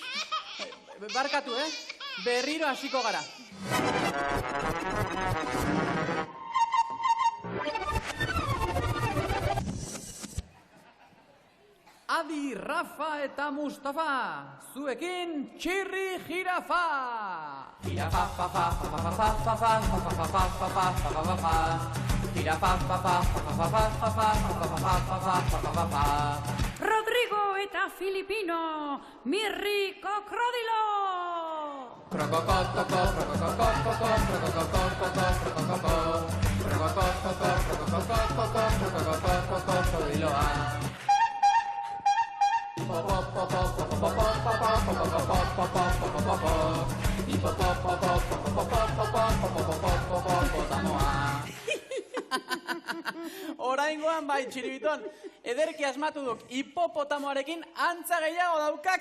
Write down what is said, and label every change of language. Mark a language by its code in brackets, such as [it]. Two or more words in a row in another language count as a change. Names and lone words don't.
[eu] Barkatu, Berriro hasiko gara. Adi, Rafa eta Mustafa, zuekin Txirri Jirafa! Jirafa, fa, fa, fa, fa, fa, fa, fa, fa, fa, fa, fa, fa, fa, fa, fa, fa. Jirafa, fa, fa, fa, fa, fa, fa, fa, fa, fa, fa, fa. Rodrigo eta Filipino, Mirri Krokodilo! Krokokokoko, krokokokoko, krokokokoko, krokokokoko, krokodiloa. Oraingoan bai, Txiribiton, ederki asmatu duk hipopotamoarekin antza gehiago daukak.